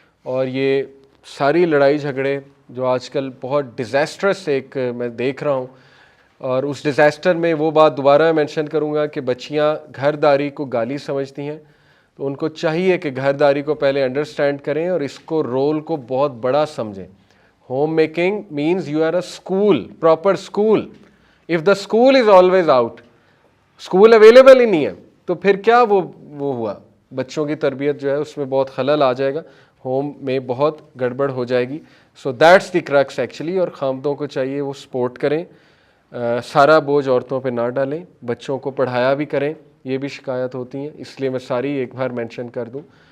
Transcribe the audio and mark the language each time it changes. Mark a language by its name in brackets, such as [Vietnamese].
[Urdu] اور یہ ساری لڑائی جھگڑے جو آج کل بہت ڈیزاسٹرس ایک میں دیکھ رہا ہوں, اور اس ڈیزاسٹر میں وہ بات دوبارہ مینشن کروں گا کہ بچیاں گھرداری کو گالی سمجھتی ہیں, تو ان کو چاہیے کہ گھرداری کو پہلے انڈرسٹینڈ کریں اور اس کو رول کو بہت بڑا سمجھیں. [English] Home making means you are a school, proper school. If the school is always out, [Urdu] school available ہی نہیں ہے, تو پھر کیا وہ ہوا, بچوں کی تربیت جو ہے اس میں بہت خلل آ جائے گا, ہوم میں بہت گڑبڑ ہو جائے گی. [English] So that's the crux actually. [Urdu] اور خامدوں کو چاہیے وہ سپورٹ کریں, سارا بوجھ عورتوں پہ نہ ڈالیں, بچوں کو پڑھایا بھی کریں, یہ بھی شکایت ہوتی ہیں, اس لیے میں ساری ایک بار مینشن کر دوں.